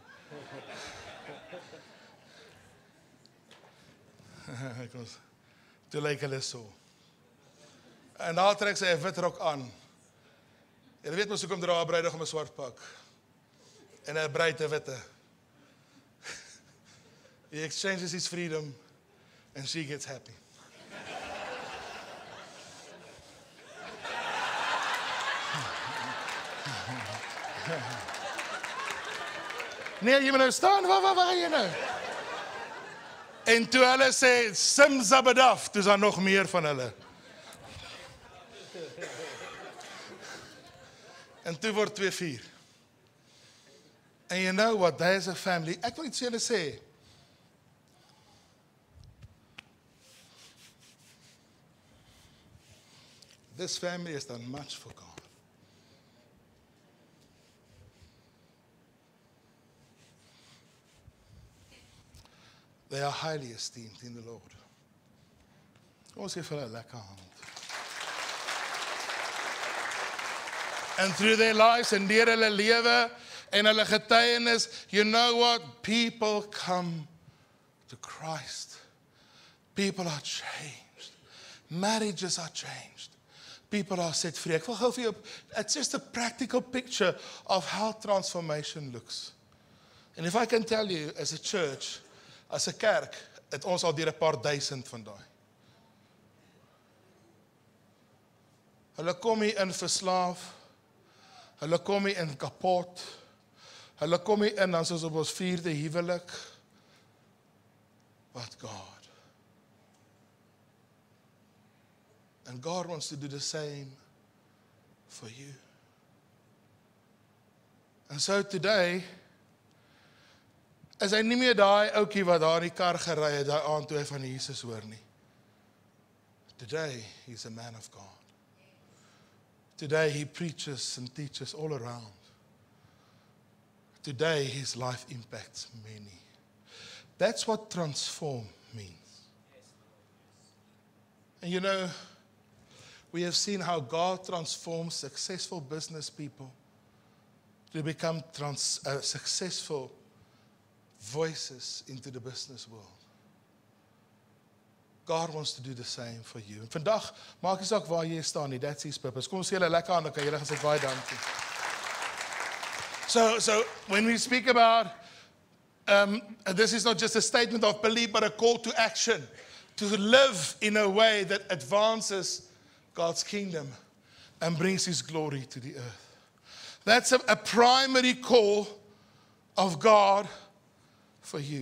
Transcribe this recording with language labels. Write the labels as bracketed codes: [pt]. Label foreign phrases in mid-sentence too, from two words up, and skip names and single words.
[af] Kom. Toe lyk hulle so. En daar trek sy 'n wit rok aan. Jy weet mos hoekom dra 'n bruidegom 'n swart pak. En 'n bruid 'n witte. [en] He exchanges his freedom and she gets happy. [af] Nee, jy moet nou staan, waar gaan jy nou? En toe hulle sê, Simzabadaf, toe is daar nog meer van hulle. En toe word 2-4. [en] And you know what, there's a family. [af] Ek wil iets vir julle sê. [en] This family has done much for God. They are highly esteemed in the Lord. [af] Kom ons gee vir hulle 'n lekker hand. [en] And through their lives [af] en deur hulle lewe en hulle getuienis, [en] you know what? People come to Christ. People are changed. Marriages are changed. People are set free. [af] Ek wil gou vir jou, [en] it's just a practical picture of how transformation looks. And if I can tell you, as a church, [af] as 'n kerk, het ons al deur 'n paar duisend van daai. Hulle kom hier in verslaaf. Hulle kom hier in kapot. Hulle kom hier in dan soos op ons 4de huwelik. [en] But God. And God wants to do the same for you. And so today, [af] is hy nie meer daai ouetjie wat daar in die kar gery het, daai aand toe hy van Jesus hoor nie. [en] Today, he's a man of God. Today, he preaches and teaches all around. Today, his life impacts many. That's what transform means. And you know, we have seen how God transforms successful business people to become successful voices into the business world. God wants to do the same for you. [af] En vandag, maak nie saak waar jy staan nie, [en] that's his purpose. [af] Kom ons gee hulle lekker aan, dan kan julle gaan sê baie dankie. [en] So when we speak about, this is not just a statement of belief, but a call to action, to live in a way that advances God's kingdom and brings his glory to the earth. That's a primary call of God for you.